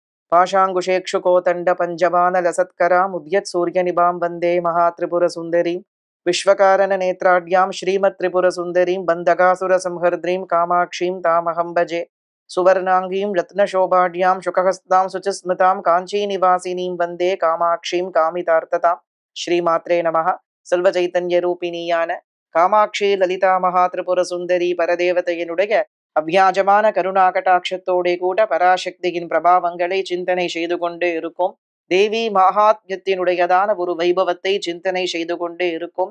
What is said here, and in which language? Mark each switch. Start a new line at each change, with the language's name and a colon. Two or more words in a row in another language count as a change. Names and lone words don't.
Sanskrit: पाशाङ्कुशेक्षुकोतण्डपञ्जवानलसत्कराम् उद्यत्सूर्यनिभां वन्दे महात्रिपुरसुन्दरीं विश्वकारणनेत्राढ्यां श्रीमत्त्रिपुरसुन्दरीं बन्धकासुरसंहर्द्रीं कामाक्षीं तामहं भजे सुवर्णांगीं रत्नशोभाढ्यां शुकहस्तां शुचिस्मृतां काञ्चीनिवासिनीं वन्दे कामाक्षीं कामितार्थतां श्रीमात्रे नमः
Tamil: செல்வச்சைத்தன்யரூபிணியான காமாட்சி லலிதா மகாத்ரிபுரசுந்தரி பரதேவதையினுடைய அவ்வியாஜமான கருணா கடாட்சத்தோடே கூட பராசக்தியின் பிரபாவங்களை சிந்தனை செய்து கொண்டே இருக்கும். தேவி மகாத்மியத்தினுடையதான ஒரு வைபவத்தை சிந்தனை செய்து கொண்டே இருக்கும்.